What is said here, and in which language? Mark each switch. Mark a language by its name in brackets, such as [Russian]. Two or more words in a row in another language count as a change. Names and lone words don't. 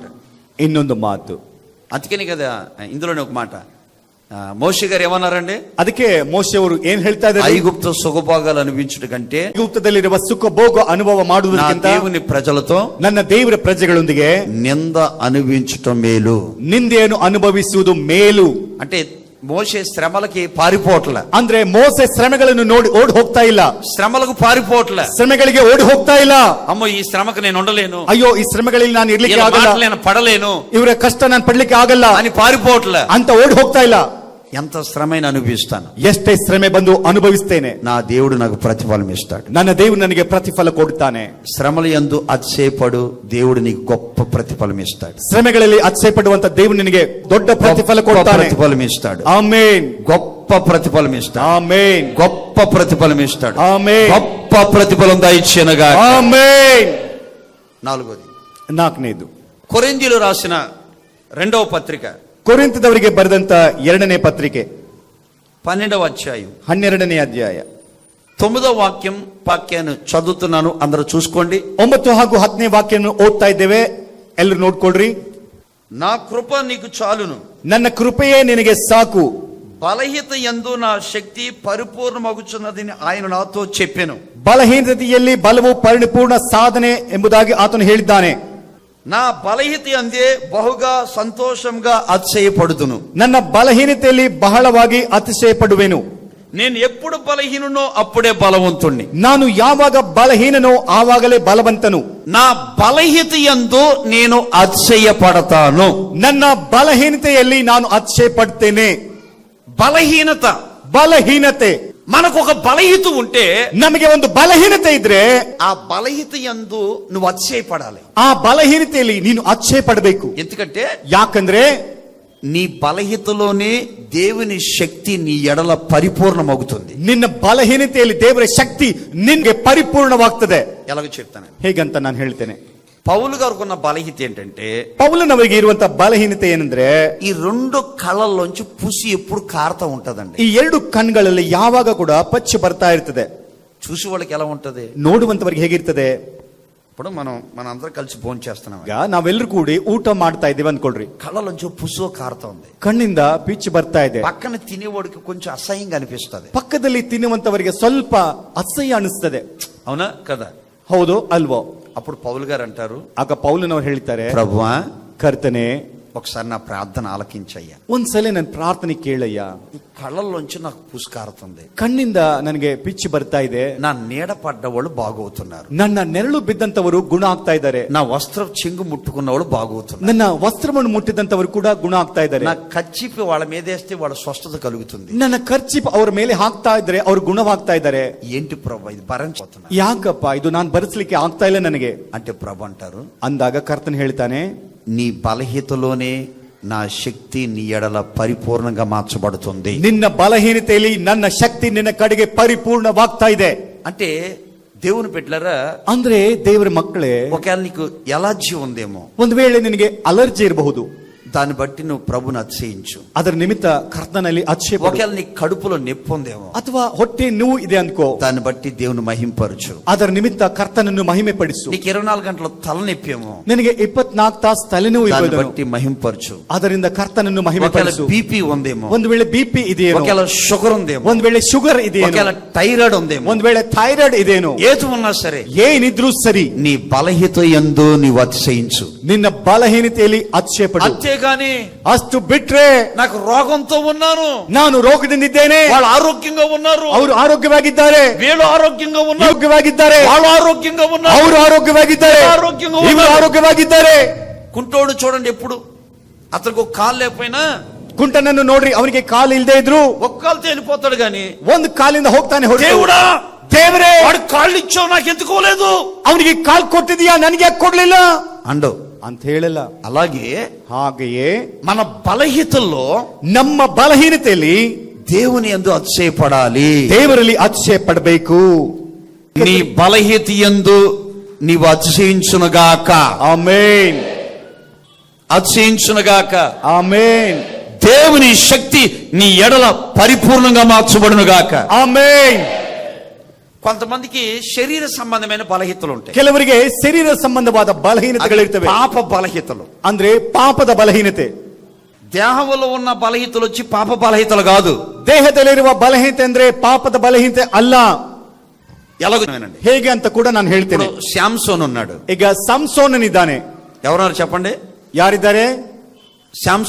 [Kannada] ಇನ್ನೊಂದು ಮಾತು. [Telugu] అందుకని కదా ఇందులోనే ఒక మాట, మోషే గారు ఏమన్నారండి? [Kannada] ಅದಕ್ಕೆ ಮೋಶೆ ಅವರು ಏನ್ ಹೇಳ್ತಾ ಇದ್ದಾರೆ? [Telugu] ఐగుప్తు సుఖభోగాలు అనిపించుట కంటే [Kannada] ಐಗುಪ್ತದಲ್ಲಿರುವ ಸುಖ ಭೋಗ ಅನುಭವ [Telugu] నా [Kannada] ಮಾಡುವುದಕ್ಕಿಂತ [Telugu] దేవుని ప్రజలతో [Kannada] ನನ್ನ ದೇವರ ಪ್ರಜೆಗಳೊಂದಿಗೆ [Telugu] నింద అనుభవించటం మేలు. [Kannada] ನಿಂದೆಯನ್ನು ಅನುಭವಿಸುವುದು ಮೇಲು. [Telugu] అంటే మోషే శ్రమలకి పారిపోవట్ల. [Kannada] ಅಂದ್ರೆ ಮೋಸೆ ಶ್ರಮೆಗಳನ್ನು ನೋಡಿ ಓಡಿ ಹೋಗ್ತಾ ಇಲ್ಲ, [Telugu] శ్రమలకు పారిపోవట్ల. [Kannada] ಶ್ರಮೆಗಳಿಗೆ ಓಡಿ ಹೋಗ್ತಾ ಇಲ್ಲ. [Telugu] అమ్మో ఈ శ్రమకు నేను ఉండలేను, [Kannada] ಅಯ್ಯೋ ಈ ಶ್ರಮೆಗಳಲ್ಲಿ ನಾನು ಇರ್ಲಿಕ್ಕೆ ಆಗಲ್ಲ, [Telugu] నేను పడలేను, [Kannada] ಇವರ ಕಷ್ಟ ನಾನು ಪಡ್ಲಿಕ್ಕೆ ಆಗಲ್ಲ [Telugu] అని పారిపోవట్ల. [Kannada] ಅಂತ ಓಡಿ ಹೋಗ್ತಾ ಇಲ್ಲ. [Telugu] ఎంత శ్రమైన అనుభవిస్తాను, [Kannada] ಎಷ್ಟೇ ಶ್ರಮೆ ಬಂದು ಅನುಭವಿಸ್ತೇನೆ, [Telugu] నా దేవుడు నాకు ప్రతిఫలం ఇస్తాడు. [Kannada] ನನ್ನ ದೇವರು ನನಗೆ ಪ್ರತಿಫಲ ಕೊಡ್ತಾನೆ. [Telugu] శ్రమల యందు అతిశయపడు, దేవుడు నీకు గొప్ప ప్రతిఫలం ఇస్తాడు. [Kannada] ಶ್ರಮೆಗಳಲ್ಲಿ ಅತಿಶಯ ಪಡುವಂತ ದೇವರು ನಿನಗೆ ದೊಡ್ಡ ಪ್ರತಿಫಲ ಕೊಡ್ತಾನೆ. [Telugu] ప్రతిఫలం ఇస్తాడు. [Kannada] ಆಮೇನ್. [Telugu] గొప్ప ప్రతిఫలం ఇస్తాడు. [Kannada] ಆಮೇನ್. [Telugu] గొప్ప ప్రతిఫలం ఇస్తాడు. [Kannada] ಆಮೇನ್. [Telugu] గొప్ప ప్రతిఫలం దయచేయనుగా. [Kannada] ಆಮೇನ್. [Telugu] నాలుగోది, [Kannada] ನಾಲ್ಕನೇದು, [Telugu] కొరింథీయులు రాసిన 2వ పత్రిక [Kannada] ಕೊರಿಂಥದವರಿಗೆ ಬರೆದಂತ 2ನೇ ಪತ್ರಿಕೆ [Telugu] 12వ అధ్యాయం [Kannada] 12ನೇ ಅಧ್ಯಾಯ [Telugu] 9వ వాక్యాన్ని చదువుతున్నాను, అందరూ చూసుకోండి. [Kannada] 9 ಹಾಗೂ 10ನೇ ವಾಕ್ಯವನ್ನು ಓದ್ತಾ ಇದ್ದೇವೆ, ಎಲ್ಲರೂ ನೋಡ್ಕೊಳ್ರಿ. [Telugu] నా కృప నీకు చాలును, [Kannada] ನನ್ನ ಕೃಪೆಯೇ ನಿನಗೆ ಸಾಕು, [Telugu] బలహీనత యందు నా శక్తి పరిపూర్ణమగుచున్నదని ఆయన నాతో చెప్పెను. [Kannada] ಬಲಹೀನತೆಯಲ್ಲಿ ಬಲವು ಪರಿಪೂರ್ಣ ಸಾಧನೆ ಎಂಬುದಾಗಿ ಆತನು ಹೇಳಿದ್ದಾನೆ. [Telugu] నా బలహీనత యందే బహుగా సంతోషంగా అతిశయపడుదును. [Kannada] ನನ್ನ ಬಲಹೀನತೆಯಲ್ಲಿ ಬಹಳವಾಗಿ ಅತಿಶಯ ಪಡುವೆನು. [Telugu] నేను ఎప్పుడు బలహీనునో అప్పుడే బలవంతుణ్ణి. [Kannada] ನಾನು ಯಾವಾಗ ಬಲಹೀನನೋ ಆವಾಗಲೇ ಬಲವಂತನು. [Telugu] నా బలహీనత యందు నేను అతిశయపడతాను. [Kannada] ನನ್ನ ಬಲಹೀನತೆಯಲ್ಲಿ ನಾನು ಅತಿಶಯ ಪಡ್ತೇನೆ. [Telugu] బలహీనత, [Kannada] ಬಲಹೀನತೆ, [Telugu] మనకు ఒక బలహీనత ఉంటే, [Kannada] ನಮಗೆ ಒಂದು ಬಲಹೀನತೆ ಇದ್ರೆ [Telugu] ఆ బలహీనత యందు నువ్వు అతిశయపడాలి. [Kannada] ಆ ಬಲಹೀನತೆಯಲ್ಲಿ ನೀನು ಅತಿಶಯ ಪಡಬೇಕು. [Telugu] ఎందుకంటే [Kannada] ಯಾಕಂದ್ರೆ [Telugu] నీ బలహీనతలోనే దేవుని శక్తి నీ ఎడల పరిపూర్ణమవుతుంది. [Kannada] ನಿನ್ನ ಬಲಹೀನತೆಯಲ್ಲಿ ದೇವರ ಶಕ್ತಿ ನಿನ್ಗೆ ಪರಿಪೂರ್ಣವಾಗ್ತದೆ. [Telugu] ఎలాగో చెప్తాను. [Kannada] ಹೇಗಂತ ನಾನು ಹೇಳ್ತೇನೆ. [Telugu] పౌలు గారికి ఉన్న బలహీనత ఏంటంటే, [Kannada] ಪೌಲನವರಿಗೆ ಇರುವಂತ ಬಲಹೀನತೆ ಏನಂದ್ರೆ [Telugu] ఈ 2 కళ్ళల్లోంచి పుసి ఎప్పుడు కారుతా ఉంటదండి. [Kannada] ಈ 2 ಕಣ್ಗಳಲ್ಲಿ ಯಾವಾಗ ಕೂಡ ಪಚ್ಚು ಬರ್ತಾ ಇರ್ತದೆ. [Telugu] చూసి వాళ్ళకి ఎలా ఉంటది, [Kannada] ನೋಡುವಂತವರಿಗೆ ಹೇಗಿರ್ತದೆ. [Telugu] ఇప్పుడు మనందరం కలిసి భోజనం చేస్తున్నాం, [Kannada] ಈಗ ನಾವೆಲ್ಲರೂ ಕೂಡಿ ಊಟ ಮಾಡ್ತಾ ಇದ್ದೀವಿ ಅನ್ಕೊಳ್ರಿ. [Telugu] కళ్ళలోంచి పుసో కారుతా ఉంది, [Kannada] ಕಣ್ಣಿಂದ ಪಿಚ್ಚು ಬರ್ತಾ ಇದೆ. [Telugu] పక్కన తినేవాడికి కొంచెం అసహ్యంగా అనిపిస్తుంది. [Kannada] ಪಕ್ಕದಲ್ಲಿ ತಿನ್ನುವಂತವರಿಗೆ ಸ್ವಲ್ಪ ಅಸಹ್ಯ ಅನಿಸ್ತದೆ. [Telugu] అవునా కదా? [Kannada] ಹೌದು ಅಲ್ವೋ? [Telugu] అప్పుడు పౌలు గారు అంటారు, [Kannada] ಆಗ ಪೌಲನವರು ಹೇಳ್ತಾರೆ, [Telugu] ప్రభువా [Kannada] ಕರ್ತನೆ [Telugu] ఒకసారి నా ప్రార్థన ఆలకించయ్యా, [Kannada] ಒಂದ್ಸಲ ನನ್ನ ಪ್ರಾರ್ಥನೆ ಕೇಳಯ್ಯ. [Telugu] ఈ కళ్ళల్లోంచి నాకు పుసి కారుతుంది, [Kannada] ಕಣ್ಣಿಂದ ನನಗೆ ಪಿಚ್ಚು ಬರ್ತಾ ಇದೆ, [Telugu] నా నీడ పడ్డవాళ్ళు బాగవుతున్నారు, [Kannada] ನನ್ನ ನೆರಳು ಬಿದ್ದಂತವರು ಗುಣ ಆಗ್ತಾ ಇದ್ದಾರೆ, [Telugu] నా వస్త్రం చెంగు ముట్టుకున్నవాళ్ళు బాగవుతున్నారు, [Kannada] ನನ್ನ ವಸ್ತ್ರವನ್ನು ಮುಟ್ಟಿದಂತವರು ಕೂಡ ಗುಣ ಆಗ್ತಾ ಇದ್ದಾರೆ, [Telugu] నా కచ్చిపి వాళ్ళ మీద వేస్తే వాళ్ళ స్వస్థత కలుగుతుంది, [Kannada] ನನ್ನ ಖರ್ಚಿಪ್ ಅವರ ಮೇಲೆ ಹಾಕ್ತಾ ಇದ್ರೆ ಅವ್ರು ಗುಣವಾಗ್ತಾ ಇದ್ದಾರೆ. [Telugu] ఏంటి ప్రభు ఇది భరించబోతున్నా, [Kannada] ಯಾಕಪ್ಪ ಇದು ನಾನು ಭರಿಸಲಿಕ್ಕೆ ಆಗ್ತಾ ಇಲ್ಲ ನನಗೆ [Telugu] అంటే ప్రభు అంటారు, [Kannada] ಅಂದಾಗ ಕರ್ತನ್ ಹೇಳ್ತಾನೆ, [Telugu] నీ బలహీనతలోనే నా శక్తి నీ ఎడల పరిపూర్ణంగా మార్చబడుతుంది. [Kannada] ನಿನ್ನ ಬಲಹೀನತೆಯಲ್ಲಿ ನನ್ನ ಶಕ್ತಿ ನಿನ್ನ ಕಡೆಗೆ ಪರಿಪೂರ್ಣವಾಗ್ತಾ ಇದೆ. [Telugu] అంటే దేవుని పెట్టారా, [Kannada] ಅಂದ್ರೆ ದೇವರ ಮಕ್ಕಳೇ, [Telugu] ఒకవేళ నీకు ఎలర్జీ ఉందేమో, [Kannada] ಒಂದು ವೇಳೆ ನಿನಗೆ ಅಲರ್ಜಿ ಇರಬಹುದು, [Telugu] దాన్ని బట్టి నువ్వు ప్రభుని అతిశయించు. [Kannada] ಅದರ ನಿಮಿತ್ತ ಕರ್ತನಲ್ಲಿ ಅತಿಶಯ ಪಡು. [Telugu] ఒకవేళ నీ కడుపులో నొప్పి ఉందేమో, [Kannada] ಅಥವಾ ಹೊಟ್ಟೆ ನೋವು ಇದೆ ಅನ್ಕೋ, [Telugu] దాన్ని బట్టి దేవుని మహింపరచు. [Kannada] ಅದರ ನಿಮಿತ್ತ ಕರ್ತನನ್ನು ಮಹಿಮೆ ಪಡಿಸು. [Telugu] నీకు 24 గంటల ತಲೆನొప్పి ఏమೋ, [Kannada] ನಿನಗೆ 24 ತಾಸು ತಲೆನೋವು [Telugu] దాన్ని [Kannada] ಇರಬಹುದು, [Telugu] బట్టి మహింపరచు. [Kannada] ಅದರಿಂದ ಕರ್ತನನ್ನು ಮಹಿಮೆ [Telugu] ఒకవేళ [Kannada] ಪಡಿಸು. [Telugu] బీపీ ఉందేమో, [Kannada] ಒಂದು ವೇಳೆ ಬಿಪಿ ಇದೆಯೇನೋ, [Telugu] ఒకవేళ షుగర్ ఉందేమో, [Kannada] ಒಂದು ವೇಳೆ ಶುಗರ್ ಇದೆಯೇನೋ, [Telugu] ఒకవేళ థైరాయిడ్ ఉందేమో, [Kannada] ಒಂದು ವೇಳೆ ಥೈರಾಯ್ಡ್ ಇದೇನೋ, [Telugu] ఏది ఉన్నా సరే [Kannada] ಏನಿದ್ರೂ ಸರಿ, [Telugu] నీ బలహీనత యందు నీవు అతిశయించు. [Kannada] ನಿನ್ನ ಬಲಹೀನತೆಯಲ್ಲಿ ಅತಿಶಯ ಪಡು. [Telugu] అంతేగాని [Kannada] ಅಷ್ಟು ಬಿಟ್ರೆ [Telugu] నాకు రోగంతో ఉన్నాను, [Kannada] ನಾನು ರೋಗದಿಂದಿದ್ದೇನೆ, [Telugu] వాళ్ళు ఆరోగ్యంగా ఉన్నారు, [Kannada] ಅವರು ಆರೋಗ್ಯವಾಗಿದ್ದಾರೆ, [Telugu] వీళ్ళు ఆరోగ్యంగా ఉన్నారు, [Kannada] ಆರೋಗ್ಯವಾಗಿದ್ದಾರೆ, [Telugu] వాళ్ళు ఆరోగ్యంగా ఉన్నారు, [Kannada] ಅವರು ಆರೋಗ್ಯವಾಗಿದ್ದಾರೆ, [Telugu] ఆరోగ్యంగా [Kannada] ಇವರು [Telugu] ఉన్నారు. [Kannada] ಆರೋಗ್ಯವಾಗಿದ್ದಾರೆ. [Telugu] కుంటోడు చూడండి, ఎప్పుడు అతనికి ఒక కాలు లేకపోయినా [Kannada] ಕುಂಟನನ್ನು ನೋಡ್ರಿ, ಅವನಿಗೆ ಕಾಲು ಇಲ್ಲದೆ ಇದ್ರು [Telugu] ఒక కాలుతో వెళ్ళిపోతాడు, గాని [Kannada] ಒಂದು ಕಾಲಿಂದ ಹೋಗ್ತಾನೆ. [Telugu] దేవుడా [Kannada] ದೇವರೇ, [Telugu] వాడు కాళ్ళు ఇచ్చావు నాకు ఎందుకోలేదు, [Kannada] ಅವನಿಗೆ ಕಾಲ್ ಕೊಟ್ಟಿದೀಯಾ ನನಗೆ ಯಾಕೆ ಕೊಡ್ಲಿಲ್ಲ [Telugu] అండు [Kannada] ಅಂತ ಹೇಳಲ್ಲ. [Telugu] అలాగే [Kannada] ಹಾಗೆಯೇ [Telugu] మన బలహీనతల్లో [Kannada] ನಮ್ಮ ಬಲಹೀನತೆಯಲ್ಲಿ [Telugu] దేవుని యందు అతిశయపడాలి. [Kannada] ದೇವರಲ್ಲಿ ಅತಿಶಯ ಪಡಬೇಕು. [Telugu] నీ బలహీనత యందు నీవు అతిశయించునుగాక, [Kannada] ಆಮೇನ್, [Telugu] అతిశయించునుగాక. [Kannada] ಆಮೇನ್, [Telugu] దేవుని శక్తి నీ ఎడల పరిపూర్ణంగా మార్చబడునుగాక. [Kannada] ಆಮೇನ್. [Telugu] కొంతమందికి శరీర సంబంధమైన బలహీనతలు ఉంటాయి, [Kannada] ಕೆಲವರಿಗೆ ಶರೀರ ಸಂಬಂಧವಾದ ಬಲಹೀನತೆಗಳಿರ್ತವೆ, [Telugu] పాప బలహీనతలు. [Kannada] ಅಂದ್ರೆ ಪಾಪದ ಬಲಹೀನತೆ. [Telugu] దేహంలో ఉన్న బలహీనతలు వచ్చి పాప బలహీనతలు కాదు. [Kannada] ದೇಹದಲ್ಲಿರುವ ಬಲಹೀನತೆ ಅಂದ್ರೆ ಪಾಪದ ಬಲಹೀನತೆ ಅಲ್ಲ. [Telugu] ఎలాగోనండి, [Kannada] ಹೇಗೆ ಅಂತ ಕೂಡ ನಾನು ಹೇಳ್ತೇನೆ. [Telugu] ఇప్పుడు శాంసోన్ ఉన్నాడు, [Kannada] ಈಗ ಸಂಸೋನನಿದ್ದಾನೆ. [Telugu] ఎవరన్నారు చెప్పండి? [Kannada] ಯಾರಿದ್ದಾರೆ?